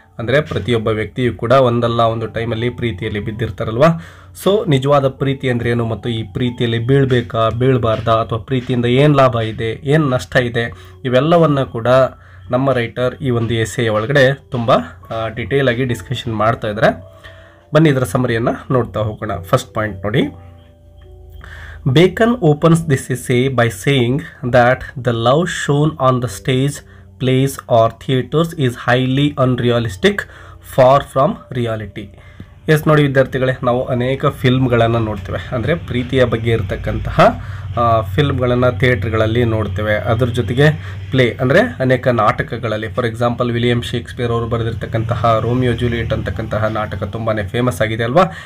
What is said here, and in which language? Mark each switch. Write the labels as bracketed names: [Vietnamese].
[Kannada] ಅಂದರೆ ಪ್ರತಿಯೊಬ್ಬ ವ್ಯಕ್ತಿಯು ಕೂಡ ಒಂದಲ್ಲ ಒಂದು ಟೈಮಲ್ಲಿ ಪ್ರೀತಿಯಲ್ಲಿ ಬಿದ್ದಿರ್ತಾರಲ್ವ. ಸೊ ನಿಜವಾದ ಪ್ರೀತಿ ಅಂದರೆ ಏನು, ಮತ್ತು ಈ ಪ್ರೀತಿಯಲ್ಲಿ ಬೀಳಬೇಕಾ ಬೀಳಬಾರ್ದಾ, ಅಥವಾ ಪ್ರೀತಿಯಿಂದ ಏನು ಲಾಭ ಇದೆ, ಏನು ನಷ್ಟ ಇದೆ, ಇವೆಲ್ಲವನ್ನು ಕೂಡ ನಮ್ಮ ರೈಟರ್ ಈ ಒಂದು ಎಸ್ಸೆಯ ಒಳಗಡೆ ತುಂಬ ಡಿಟೇಲ್ ಆಗಿ ಡಿಸ್ಕಷನ್ ಮಾಡ್ತಾ ಇದ್ದಾರೆ. ಬನ್ನಿ ಇದರ ಸಮರಿಯನ್ನು ನೋಡ್ತಾ ಹೋಗೋಣ. ಫಸ್ಟ್ ಪಾಯಿಂಟ್ ನೋಡಿ, [English] Bacon opens this essay by saying that the love shown on the stage, plays or theatres is highly unrealistic, far from reality. [Kannada] S ನೋಡಿ ವಿದ್ಯಾರ್ಥಿಗಳೇ, ನಾವು ಅನೇಕ ಫಿಲ್ಮ್ಗಳನ್ನು ನೋಡ್ತೇವೆ. ಅಂದರೆ ಪ್ರೀತಿಯ ಬಗ್ಗೆ ಇರತಕ್ಕಂತಹ ಫಿಲ್ಮ್ಗಳನ್ನು ಥಿಯೇಟ್ರ್ಗಳಲ್ಲಿ ನೋಡ್ತೇವೆ. ಅದ್ರ ಜೊತೆಗೆ ಪ್ಲೇ ಅಂದರೆ ಅನೇಕ ನಾಟಕಗಳಲ್ಲಿ, ಫಾರ್ ಎಕ್ಸಾಂಪಲ್ ವಿಲಿಯಂ ಶೇಕ್ಸ್ಪಿಯರ್ ಅವರು ಬರೆದಿರ್ತಕ್ಕಂತಹ ರೋಮಿಯೋ ಜೂಲಿಯೆಟ್ ಅಂತಕ್ಕಂತಹ ನಾಟಕ ತುಂಬಾ ಫೇಮಸ್ ಆಗಿದೆ ಅಲ್ವಾ.